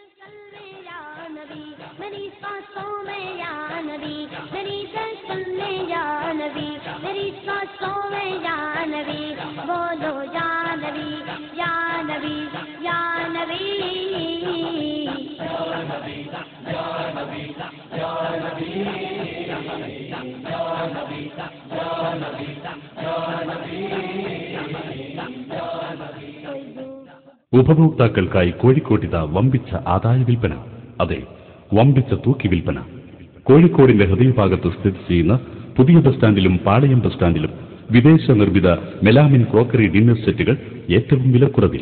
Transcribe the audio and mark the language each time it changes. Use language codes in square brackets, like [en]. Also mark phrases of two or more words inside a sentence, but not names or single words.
[hi] मेरी सांसों में या नबी, मेरी धड़कन में या नबी, मेरी सांसों में या नबी, बोलो या नबी, या नबी, या नबी, या नबी, या नबी, या नबी, या नबी, या नबी, या नबी। [ml] ഉപഭോക്താക്കൾക്കായി കോഴിക്കോട്ടിത വമ്പിച്ച ആദായ വിൽപ്പന. അതെ, വമ്പിച്ച തൂക്കി വിൽപ്പന. കോഴിക്കോടിന്റെ ഹൃദയഭാഗത്ത് സ്ഥിതി ചെയ്യുന്ന പുതിയ ബസ് സ്റ്റാൻഡിലും പാളയം ബസ് സ്റ്റാൻഡിലും വിദേശ നിർമ്മിത മെലാമിൻ ക്രോക്കറി ഡിന്നർ സെറ്റുകൾ ഏറ്റവും വിലക്കുറവിൽ.